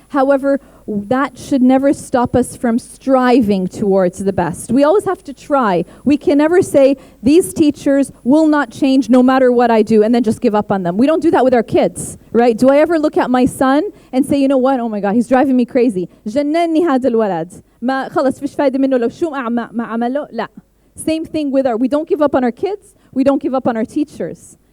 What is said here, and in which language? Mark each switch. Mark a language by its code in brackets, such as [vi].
[en] However, that should never stop us from striving towards the best. We always have to try. We can never say, these teachers will not change no matter what I do, and then just give up on them. We don't do that with our kids, right? Do I ever look at my son and say, you know what, oh my God, he's driving me crazy. [ar] جنني هذا الولد. ما خلص فيش فايدة منه لو شو ما عمله. لا. [en] Same thing with we don't give up on our kids, we don't give up on our teachers.